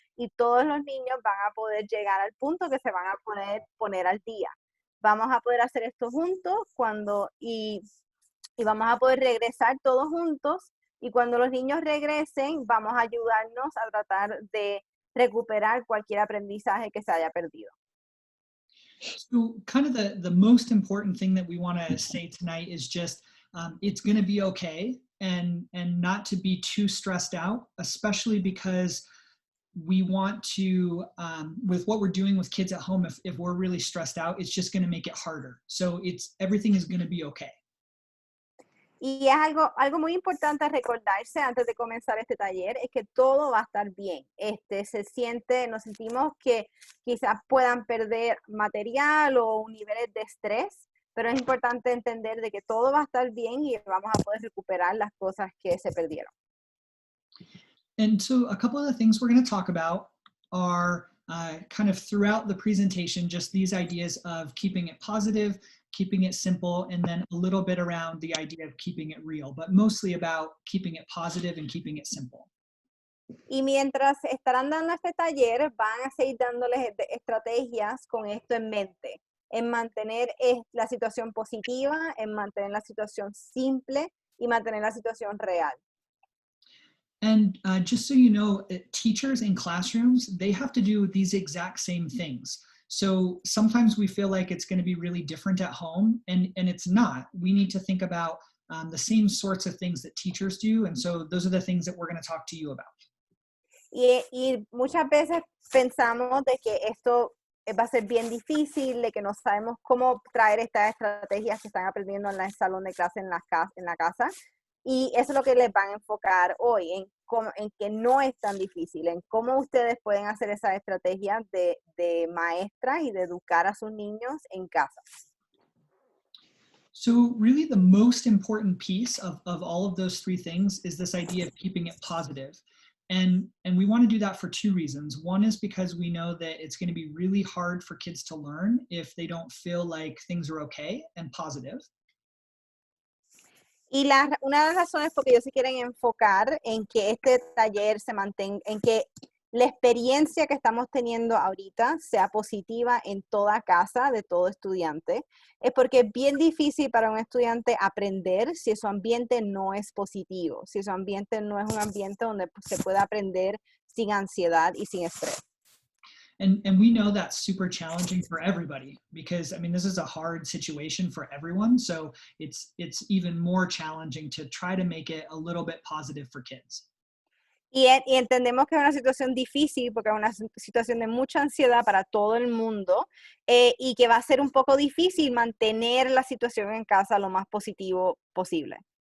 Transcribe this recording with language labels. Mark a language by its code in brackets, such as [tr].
[es] Y todos los niños van a poder llegar al punto que se van a poner al día. Vamos a poder hacer esto juntos y vamos a poder regresar todos juntos y cuando los niños regresen vamos a ayudarnos a tratar de recuperar cualquier aprendizaje que se haya perdido. [en] So kind of the most important thing that we want to say tonight is just it's going to be okay and not to be too stressed out, especially because we want to, with what we're doing with kids at home, if we're really stressed out, it's just going to make it harder. So everything is going to be okay. [es] Y es algo muy importante recordarse antes de comenzar este taller, es que todo va a estar bien. Nos sentimos que quizás puedan perder material o niveles de estrés, pero es importante entender de que todo va a estar bien y vamos a poder recuperar las cosas que se perdieron. [en] And so a couple of the things we're going to talk about are kind of throughout the presentation, just these ideas of keeping it positive, keeping it simple, and then a little bit around the idea of keeping it real, but mostly about keeping it positive and keeping it simple. [es] Y mientras estarán dando este taller, van a seguir dándoles estrategias con esto en mente, en mantener la situación positiva, en mantener la situación simple y mantener la situación real. [en] And just so you know, teachers in classrooms, they have to do these exact same things. So sometimes we feel like it's going to be really different at home, and it's not. We need to think about the same sorts of things that teachers do. And so those are the things that we're going to talk to you about. [es] Y muchas veces pensamos de que esto va a ser bien difícil, de que no sabemos cómo traer estas estrategias que están aprendiendo en el salón de clase en la casa. Y eso es lo que les van a enfocar hoy, en que no es tan difícil, en cómo ustedes pueden hacer esas estrategias de maestras y de educar a sus niños en casa. [en] So really the most important piece of all of those three things is this idea of keeping it positive. And we want to do that for two reasons. One is because we know that it's going to be really hard for kids to learn if they don't feel like things are okay and positive. [es] Y una de las razones por que ellos se quieren enfocar en que este taller se mantenga, en que la experiencia que estamos teniendo ahorita sea positiva en toda casa de todo estudiante, es porque es bien difícil para un estudiante aprender si su ambiente no es positivo, si su ambiente no es un ambiente donde se puede aprender sin ansiedad y sin estrés. [en] And we know that's super challenging for everybody because, I mean, this is a hard situation for everyone. So it's even more challenging to try to make it a little bit positive for kids. [es] Y entendemos que es una situación difícil porque es una situación de mucha ansiedad para todo el mundo y que va a ser un poco difícil mantener la situación en casa lo más positivo posible.